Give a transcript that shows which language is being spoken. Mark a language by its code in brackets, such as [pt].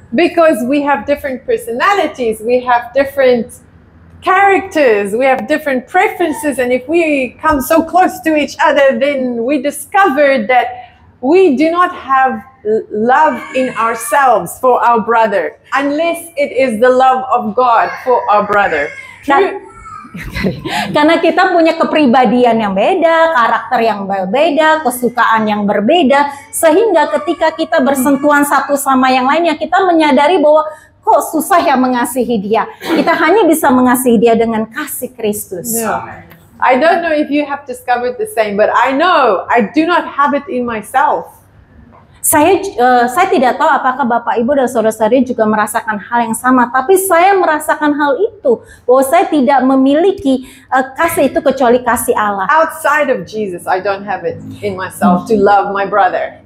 [en] Because we have different personalities, we have different characters, we have different preferences, and if we come so close to each other, then we discover that we do not have love in ourselves for our brother unless it is the love of God for our brother. [id] Karena kita punya kepribadian yang beda, karakter yang berbeda, kesukaan yang berbeda, sehingga ketika kita bersentuhan satu sama yang lainnya, kita menyadari bahwa kok susah ya mengasihi dia. Kita hanya bisa mengasihi dia dengan kasih Kristus. [en] Yeah. I don't know if you have discovered the same, but I know I do not have it in myself. [id] Saya tidak tahu apakah Bapak Ibu dan saudara-saudari juga merasakan hal yang sama, tapi saya merasakan hal itu, bahwa saya tidak memiliki kasih itu kecuali kasih Allah. [en] Outside of Jesus, I don't have it in myself to love my brother.